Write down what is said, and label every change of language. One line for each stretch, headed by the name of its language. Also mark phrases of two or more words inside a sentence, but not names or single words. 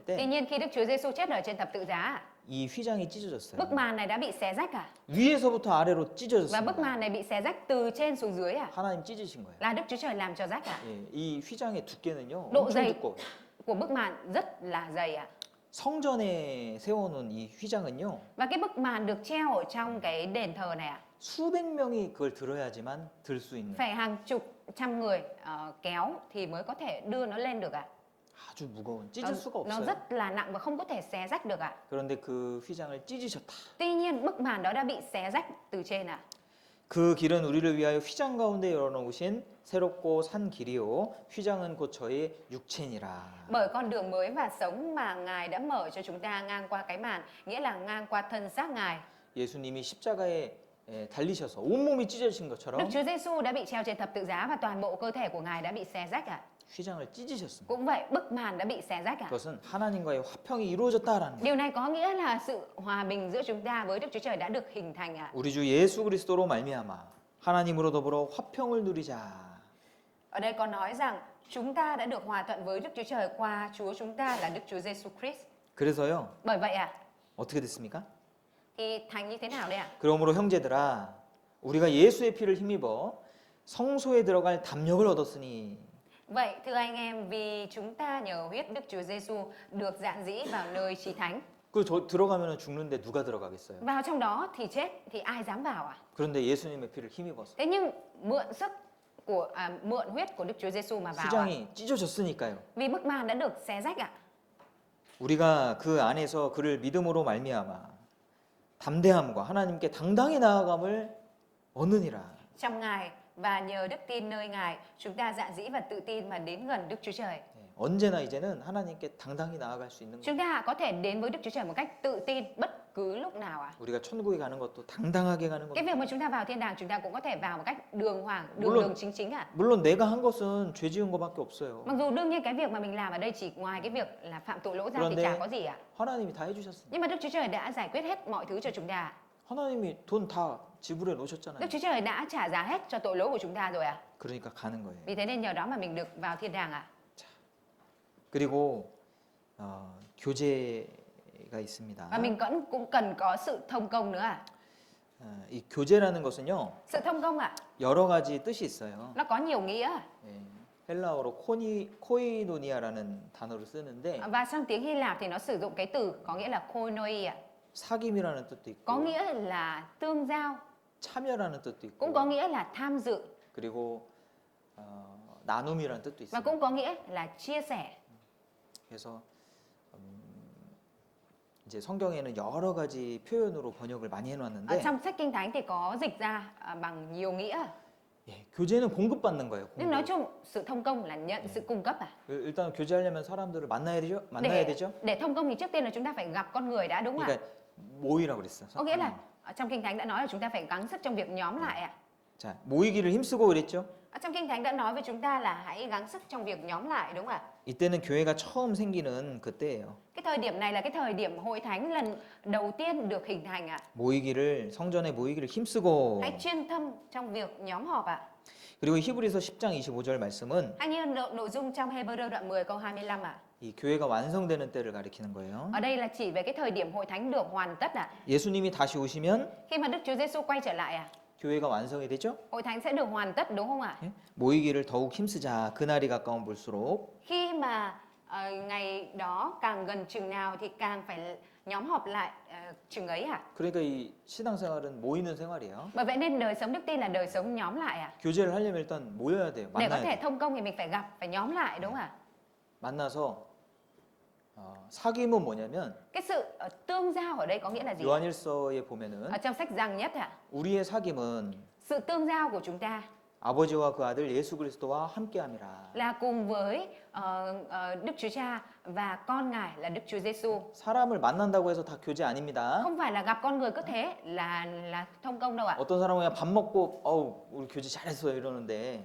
Vietnamese: Tuy
Korean: 때
Vietnamese: nhiên khi Đức Chúa Giêsu chết ở trên thập tự giá ạ,
Korean: 이 휘장이 찢어졌어요.
Vietnamese: bức màn này đã bị xé rách ạ.
Korean: 위에서부터 아래로
Vietnamese: Và bức
Korean: 찢어졌습니다.
Vietnamese: màn này bị xé rách từ trên xuống dưới ạ.
Korean: 하나님 찢으신 거예요.
Vietnamese: Là Đức Chúa Trời làm cho rách ạ.
Korean: 예, 이 휘장의 두께는요
Vietnamese: độ
Korean: 엄청
Vietnamese: dày
Korean: 두꺼워요.
Vietnamese: của bức màn rất là dày ạ.
Korean: 성전에 세워놓은 이 휘장은요,
Vietnamese: Và cái bức màn được treo ở trong cái đền thờ này ạ,
Korean: 수백 명이 그걸 들어야지만 들 수 있는
Vietnamese: phải hàng chục trăm người kéo thì mới có thể đưa nó lên được ạ.
Korean: 아주 무거운 찢을 수가
Vietnamese: Nó
Korean: 없어요.
Vietnamese: rất là nặng và không có thể xé rách được ạ.
Korean: 그런데 그 휘장을 찢으셨다.
Vietnamese: Tuy nhiên bức màn đó đã bị xé rách từ trên ạ.
Korean: 그 길은 우리를 위하여 휘장 가운데 열어놓으신 새롭고 산 길이요 휘장은 곧 저의 육체니라.
Vietnamese: Bởi con đường mới và sống mà Ngài đã mở cho chúng ta ngang qua cái màn, nghĩa là ngang qua thân xác Ngài.
Korean: 예수님이 십자가에 달리셔서 온몸이 찢어진
Vietnamese: Đức
Korean: 것처럼
Vietnamese: Chúa Giêsu đã bị treo trên thập tự giá và toàn bộ cơ thể của Ngài đã bị xé rách ạ.
Korean: 휘장을 찢으셨습니다.
Vietnamese: Cũng vậy, bức màn đã bị xé rách ạ.
Korean: 그것은 하나님과의 화평이 이루어졌다라는 거예요.
Vietnamese: Điều này có nghĩa là sự hòa bình giữa chúng ta với Đức Chúa Trời đã được hình thành ạ.
Korean: 우리 주 예수 그리스도로 말미암아 하나님으로 더불어 화평을 누리자.
Vietnamese: Ở đây có nói rằng chúng ta đã được hòa thuận với Đức Chúa Trời qua Chúa chúng ta là Đức Chúa Giêsu Christ.
Korean: 그래서요
Vietnamese: Bởi vậy ạ,
Korean: 어떻게 됐습니까?
Vietnamese: thì thành như thế nào đây ạ?
Korean: 그러므로 형제들아 우리가 예수의 피를 힘입어 성소에 들어갈 담력을 얻었으니
Vietnamese: Vậy thưa anh em, vì chúng ta nhờ huyết Đức Chúa Giêsu được dạn dĩ vào nơi chí thánh.
Korean: 그 들어가면 죽는데 누가 들어가겠어요?
Vietnamese: Vào trong đó thì chết thì ai dám vào ạ?
Korean: 그런데 예수님의 피를 힘입어서
Vietnamese: Thế nhưng mượn huyết của Đức Chúa Giêsu mà vào ạ.
Korean: 휘장이 찢어졌으니까요.
Vietnamese: Vì bức màn đã được xé rách ạ.
Korean: 우리가 그 안에서 그를 믿음으로 말미암아 담대함과 하나님께 당당히 나아감을 얻느니라.
Vietnamese: Trong Ngài và nhờ đức tin nơi Ngài, chúng ta dạn dĩ và tự tin mà đến gần Đức Chúa Trời.
Korean: 언제나 이제는 하나님께 당당히 나아갈 수 있는 거.
Vietnamese: Chúng ta có thể đến với Đức Chúa Trời một cách tự tin bất cứ lúc nào ạ.
Korean: 우리가 천국에 가는 것도 당당하게 가는
Vietnamese: Cái
Korean: 겁니다.
Vietnamese: việc mà chúng ta vào thiên đàng, chúng ta cũng có thể vào một cách đường hoàng,
Korean: 물론-
Vietnamese: đường chính ạ.
Korean: 물론 내가 한 것은 죄 지은 것밖에 없어요.
Vietnamese: Mặc dù đương nhiên cái việc mà mình làm ở đây chỉ ngoài cái việc là phạm tội lỗi ra thì Kronde- chả có gì ạ.
Korean: 하나님이 다 해주셨습니다.
Vietnamese: Nhưng mà Đức Chúa Trời đã giải quyết hết mọi thứ cho chúng ta.
Korean: 하나님이 돈 다 지불해
Vietnamese: Đức
Korean: 놓으셨잖아요.
Vietnamese: Chúa Trời đã trả giá hết cho tội lỗi của chúng ta rồi ạ.
Korean: 그러니까 가는 거예요.
Vietnamese: Vì thế nên nhờ đó mà mình được vào thiên đàng ạ.
Korean: 그리고 교제가 있습니다.
Vietnamese: Và mình cũng cần có sự thông công nữa ạ.
Korean: 이 교제라는 것은요
Vietnamese: Sự thông công ạ,
Korean: 여러 가지 뜻이 있어요.
Vietnamese: nó có nhiều nghĩa.
Korean: 예, 헬라어로 코이노니아라는 단어를 쓰는데
Vietnamese: Và trong tiếng Hy Lạp thì nó sử dụng cái từ có nghĩa là koinoi ạ.
Korean: 사귐이라는 뜻도
Vietnamese: Có
Korean: 있고
Vietnamese: nghĩa là tương giao,
Korean: 참여라는 뜻도
Vietnamese: cũng
Korean: 있고
Vietnamese: có nghĩa là tham dự
Korean: 그리고 나눔이라는 뜻도
Vietnamese: và
Korean: 있어요.
Vietnamese: cũng có nghĩa là chia sẻ.
Korean: 그래서 이제 성경에는 여러 가지 표현으로 번역을 많이
Vietnamese: Ở
Korean: 해놨는데
Vietnamese: trong sách Kinh Thánh thì có dịch ra bằng nhiều nghĩa.
Korean: 예, 교제는 공급받는 거예요.
Vietnamese: Nhưng nói
Korean: 공급.
Vietnamese: chung sự thông công là nhận sự cung cấp à.
Korean: 일단 교제하려면 사람들을 만나야 되죠. 만나야 되죠.
Vietnamese: Để thông công thì trước tiên là chúng ta phải gặp con người đã, đúng không ạ?
Korean: 그러니까 모이라고 그랬어.
Vietnamese: Có nghĩa là ở trong Kinh Thánh đã nói là chúng ta phải gắng sức trong việc nhóm lại ạ.
Korean: 자, 모이기를 힘쓰고 그랬죠.
Vietnamese: Ở trong Kinh Thánh đã nói với chúng ta là hãy gắng sức trong việc nhóm lại, đúng không ạ?
Korean: 이때는 교회가 처음 생기는 그때예요.
Vietnamese: Cái thời điểm này là cái thời điểm hội thánh lần đầu tiên được hình thành ạ.
Korean: 모이기를 성전에 모이기를 힘쓰고
Vietnamese: Hãy chuyên tâm trong việc nhóm họp ạ.
Korean: 그리고 히브리서 10장 25절 말씀은
Vietnamese: Hay như nội dung trong Hebrew đoạn 10 câu 25 ạ.
Korean: 이 교회가 완성되는 때를 가리키는 거예요.
Vietnamese: Ở đây là chỉ về cái thời điểm hội thánh được hoàn tất ạ.
Korean: 예수님이 다시 오시면
Vietnamese: Khi mà Đức Chúa Giêsu quay trở lại ạ,
Korean: 교회가 완성이 되죠.
Vietnamese: hội thánh sẽ được hoàn tất, đúng không ạ?
Korean: 예? 모이기를 더욱 힘쓰자. 그날이 가까운 볼수록
Vietnamese: Khi mà ngày đó càng gần chừng nào thì càng phải nhóm họp lại chừng ấy ạ.
Korean: 그러니까 이 신앙생활은 모이는 생활이에요.
Vietnamese: Bởi vậy nên đời sống đức tin là đời sống nhóm lại ạ.
Korean: 교제를 하려면 일단 모여야 돼요.
Vietnamese: Để có
Korean: 만나야
Vietnamese: thể
Korean: 돼요.
Vietnamese: thông công thì mình phải gặp, phải nhóm lại, đúng không ạ?
Korean: 만나서 사귐은 뭐냐면
Vietnamese: Cái sự tương giao ở đây có nghĩa là gì?
Korean: 요한일서에 보면은
Vietnamese: Ở trong sách Giăng nhất ạ,
Korean: 우리의 사귐은
Vietnamese: sự tương giao của chúng ta
Korean: 아버지와 그 아들 예수 그리스도와 함께함이라.
Vietnamese: là cùng với Đức Chúa Cha và con Ngài là Đức Chúa Giêsu.
Korean: 사람을 만난다고 해서 다 교제 아닙니다.
Vietnamese: Không phải là gặp con người cứ thế là thông công đâu ạ.
Korean: 어떤 사람은 그냥 밥 먹고 우리 교제 잘했어요 이러는데